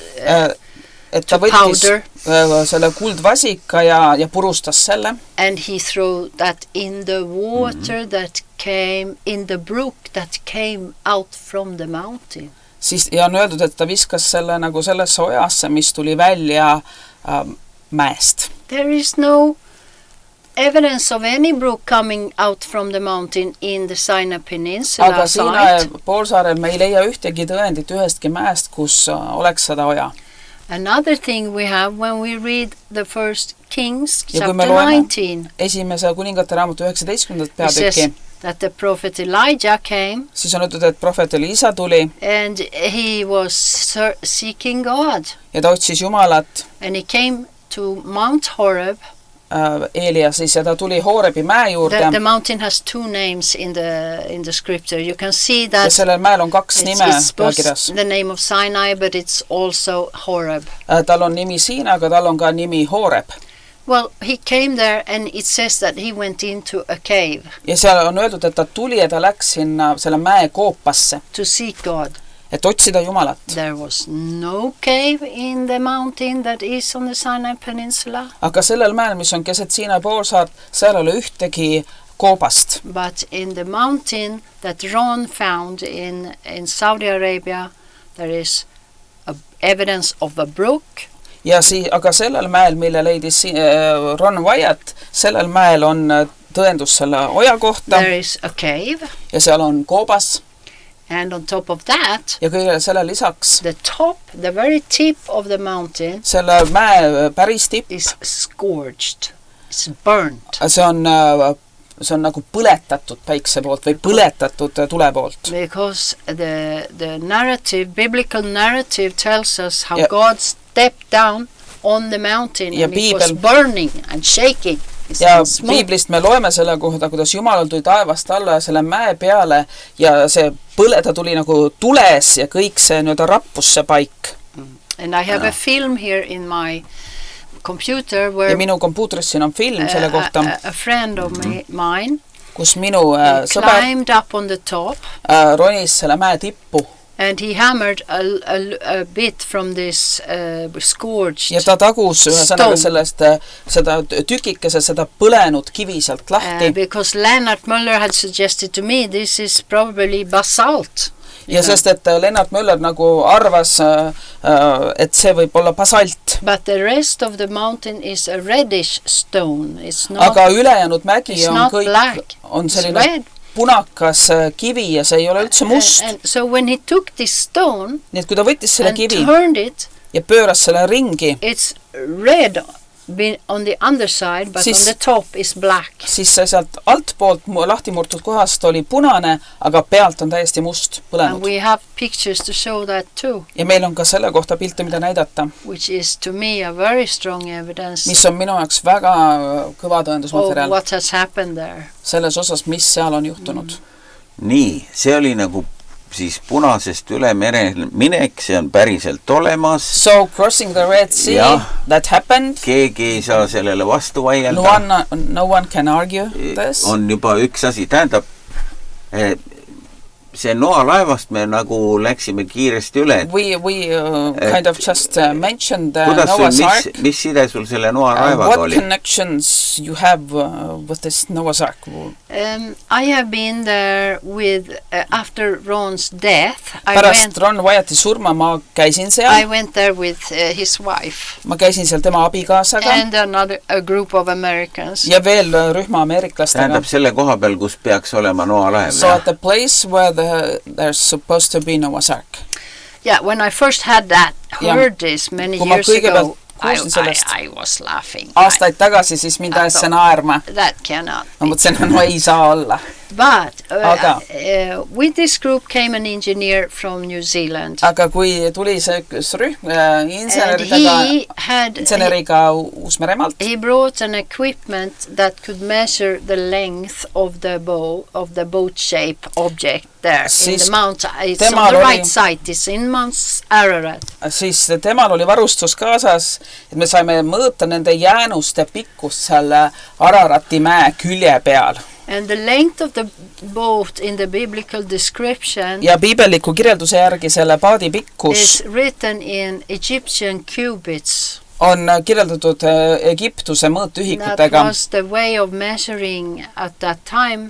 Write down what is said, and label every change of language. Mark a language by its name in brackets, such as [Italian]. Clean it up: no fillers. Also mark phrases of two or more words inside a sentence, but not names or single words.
[Estonian] et ta [English] to [Estonian] võttis [English] powder. [Estonian] selle kuldvasika ja purustas selle [English] And he threw that in the water that came in the brook that came out from the mountain. [Estonian] siis, ja on öeldud, et ta viskas selle nagu sellesse ojasse, mis tuli välja mäest. [English] There is no evidence of any brook coming out from the mountain in the Sinai Peninsula [Estonian] Aga Siinai [English] site. [Estonian] poolsaarel me ei leia ühtegi tõendit ühestki mäest, kus oleks seda oja. [English] Another thing we have when we read the first Kings, [Estonian] Ja kui me [English] chapter [Estonian] loeme 19, Esimese kuningate raamatu 19. [English] it says [Estonian] peatüki, [English] that the prophet Elijah came [Estonian] siis on öeldud, et prohvet Elisa tuli [English] and he was seeking God. [Estonian] ja ta otsis Jumalat, [English] And he came to Mount Horeb. [Estonian] Eelia siis, ja ta tuli Hoorebi mäe juurde [English] The mountain has 2 names in the scripture. You can see [Estonian] ja [English] that [Estonian] sellel mäel on 2 nime [English] it's both [Estonian] pealkirjas. [English] the name of Sinai, but it's also Horeb. [Estonian] Tal on nimi Siina, aga tal on ka nimi Hooreb. [English] Well, he came there and it says that he went into a cave [Estonian] Ja seal on öeldud, et ta tuli ja ta läks sinna selle mäe koopasse, [English] to seek God. [Estonian] et otsida Jumalat. [English] There was no cave in the mountain that is on the Sinai Peninsula, [Estonian] Aga sellel mäel, mis on keset Siinai poolsaart, seal ei ole ühtegi koobast. [English] but in the mountain that Ron found in Saudi Arabia, there is evidence of a brook. [Estonian] Ja aga sellel mäel, mille leidis Ron Wyatt, sellel mäel on tõendus selle oja kohta [English] There is a cave, [Estonian] ja seal on koobas [English] and on top of that, [Estonian] ja kõigele selle lisaks [English] the very tip of the mountain [Estonian] selle mäe päris tipp, [English] is scorched. It's burnt. [Estonian] see on nagu põletatud päikse poolt või põletatud tule poolt. [English] Because the narrative, biblical narrative tells us how [Estonian] Ja- [English] God stepped down on the mountain [Estonian] Ja [English] and it was [Estonian] Piibel- [English] burning and shaking. [Estonian] Ja piiblist me loeme selle kohta, kuidas Jumalal tuli taevast alla ja selle mäe peale ja ta tuli nagu tules ja kõik see nüüd rappus see paik. [English] And I have a film here in my computer [Estonian] Ja [English] where [Estonian] minu kompuutris siin on film selle kohta, [English] a friend of mine [Estonian] kus minu sõber [English] climbed up on the top [Estonian] ronis selle mäe tippu [English] and he hammered a bit from this scorched [Estonian] ja ta tagus ühesõnaga [English] stone. [Estonian] seda tükikese, seda põlenud kivi sealt lahti. [English] Because Lennart Möller had suggested to me this is probably basalt. [Estonian] Ja sest, et Lennart Möller nagu arvas, et see võib olla basalt. [English] But the rest of the mountain is a reddish stone. It's not, [Estonian] aga ülejäänud mägi [English] it's [Estonian] on [English] not [Estonian] kõik, [English] black. [Estonian] on [English] It's [Estonian] selline [English] red. [Estonian] punakas kivi ja see ei ole üldse must. [English] And so when he took this stone [Estonian] Nii et kui ta võttis selle [English] and [Estonian] kivi [English] turned it, [Estonian] ja pööras selle ringi, [English] it's red on the underside, but [Estonian] Siis- [English] on the top is black. [Estonian] siis see sealt altpoolt lahti murtud kohast oli punane, aga pealt on täiesti must [English] And [Estonian] põlenud. [English] we have pictures to show that too, [Estonian] Ja meil on ka selle kohta pilte, mida näidata, [English] which is to me a very strong evidence [Estonian] mis on minu jaoks väga kõva [English] of [Estonian] tõendusmaterjal [English] what has happened there. [Estonian] selles osas, mis seal on juhtunud. Nii, see oli nagu siis punasest üle mere minek, see on päriselt olemas. [English] So crossing the Red Sea, [Estonian] Jah. [English] that happened. [Estonian] Keegi ei saa sellele vastu vaielda. [English] No one can argue this. [Estonian] On juba üks asi, tähendab, see noalaevast me nagu läksime kiiresti üle. [English] We kind of just mentioned [Estonian] Kuidas [English] Noah's Ark. [Estonian] mis side sul selle noalaevaga [English] What [Estonian] oli? [English] connections you have with this Noah's Ark? I have been there with after Ron's death. [Estonian] Pärast Ron Wyatti surma ma käisin [English] I [Estonian] seal. [English] went there with his wife [Estonian] Ma käisin seal tema abikaasaga [English] and a group of Americans. [Estonian] ja veel rühma ameeriklastega. Tähendab selle koha peal, kus peaks olema noalaev. [English] So at the place where there's supposed to be Noah's Ark. Yeah, when I first had that, [Estonian] Ja. [English] heard this many [Estonian] Kui ma [English] years [Estonian] kõigepealt [English] ago, [Estonian] kuulsin sellest [English] I was laughing. [Estonian] aastaid tagasi, siis mind ajas see naerma. [English] That cannot. [Estonian] Ma mõtlesin, no ei saa olla. [English] But [Estonian] Aga. [English] with this group came an engineer from New Zealand. [Estonian] Aga kui tuli see üks rühm [English] And [Estonian] inseneriga Uus-Meremaalt, [English] he brought an equipment that could measure the length of the boat shape object there in [Estonian] Siis [English] the mountain. It's [Estonian] temal [English] on the [Estonian] oli- [English] right side. It's in Mount Ararat. [Estonian] siis temal oli varustus kaasas, et me saime mõõta nende jäänuste pikkust seal Ararati mäe külje peal. [English] And the length of the boat in the biblical description [Estonian] Ja piibelliku kirjelduse järgi selle paadi pikkus [English] is written in Egyptian cubits. [Estonian] on kirjeldatud Egiptuse [English] That [Estonian] mõõtühikutega. [English] was the way of measuring at that time.